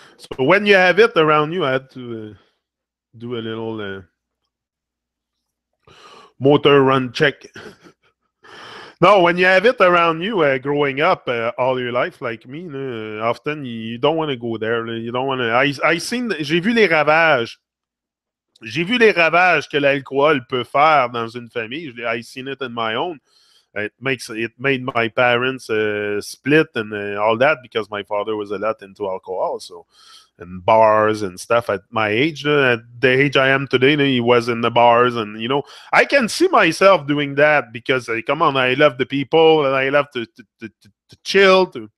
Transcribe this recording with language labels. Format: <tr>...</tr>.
<en>So when you have it around you, I had to do a little motor run check. No, when you have it around you, growing up all your life, like me, often you don't want to go there. You don't want to.</en> <fr>J'ai vu les ravages. J'ai vu les ravages que l'alcool peut faire dans une famille.</fr> <en>I seen it in my own. It made my parents split and all that because my father was a lot into alcohol, so and bars and stuff at my age. At the age I am today, he was in the bars, and I can see myself doing that because come on, I love the people and I love to chill.</en>